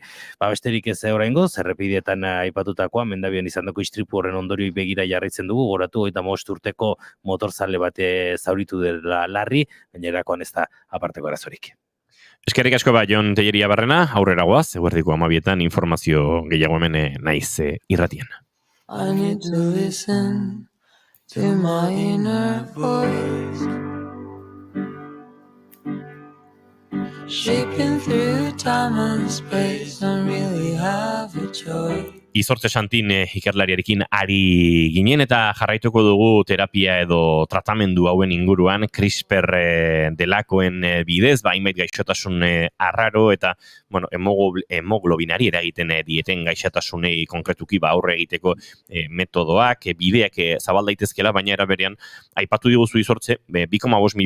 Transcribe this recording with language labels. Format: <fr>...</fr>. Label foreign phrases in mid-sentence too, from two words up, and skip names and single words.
<eu>Besterik ez oraingoz, errepideetan aipatutakoa mendabian izandako istripu horren ondorioi begira jarraitzen dugu, goratu 55 urteko motorzale bate zauritu dela larri, gainerakoan ez da aparteko arazorik. Eskerrik asko Jon Telleria Barrena, aurrera goaz, eguerdiko 12etan informazio gehiago hemen naiz irratian.</eu> <en>I need to listen to my inner voice, shaping through time and space, don't really have a choice.</en> <eu>Izortze Santin ikerlariarekin ari ginen eta jarraituko dugu terapia edo tratamendu hauen inguruan CRISPR delakoen bidez, hainbat gaixotasun arraro eta hemoglobinari eragiten dieten gaixotasunei konkretuki aurre egiteko metodoak, bideak zabal daitezkela, baina era berean aipatu diguzu Izortze 2,5 milioi</eu>